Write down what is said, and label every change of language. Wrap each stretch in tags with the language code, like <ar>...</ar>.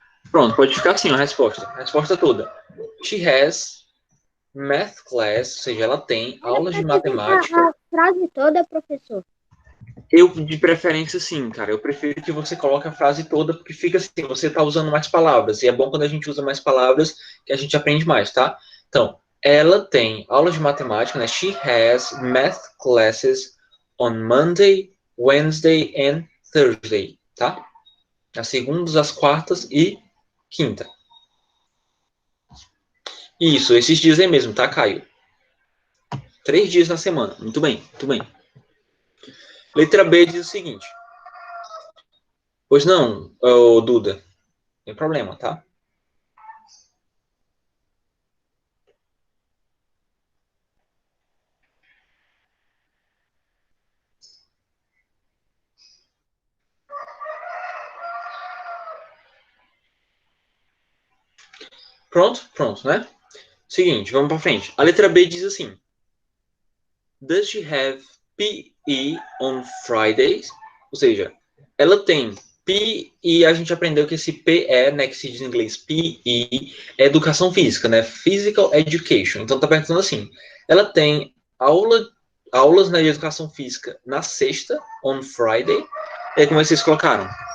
<pt>Pronto, pode ficar assim a resposta. A resposta toda.</pt> <en>She has math class,</en> <pt>ou seja, ela tem aulas de matemática. A frase toda, professor. Eu, de preferência, sim, cara. Eu prefiro que você coloque a frase toda, porque fica assim, você está usando mais palavras. E é bom quando a gente usa mais palavras que a gente aprende mais, tá? Então, ela tem aulas de matemática, né?</pt> <en>She has math classes on Monday, Wednesday and Thursday, tá?</en> <pt>As segundas, as quartas e quinta. Isso, esses dias aí mesmo, tá, Caio? 3 dias na semana. Muito bem, muito bem. Letra B diz o seguinte. Pois não, ô, Duda. Não tem problema, tá? Pronto? Pronto, né? Seguinte, vamos para frente. A letra B diz assim.</pt> <en>Does she have PE on Fridays?</en> <pt>Ou seja, ela tem PE, a gente aprendeu que esse PE, né, que se diz em inglês PE, é educação física, né? Physical Education. Então tá perguntando assim. Ela tem aulas de educação física na sexta,</pt> <en>on Friday.</en> <pt>E aí, como é que vocês colocaram?</pt>